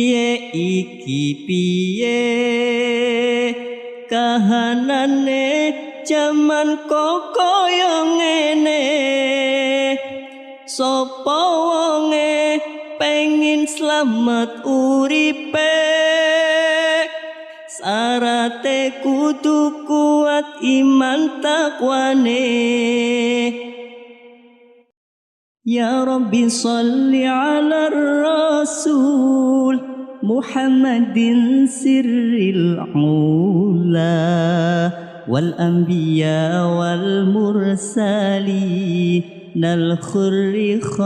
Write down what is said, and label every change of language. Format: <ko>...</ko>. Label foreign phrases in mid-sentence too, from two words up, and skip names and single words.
<jv>piye kahanane jaman kok kaya ngene sapa wonge pengin slamet uripe sarate kudu kuat iman takwane</jv> <ar>يا رب صل على الرسول محمد سر العلا والأنبياء والمرسلين الغر</ar>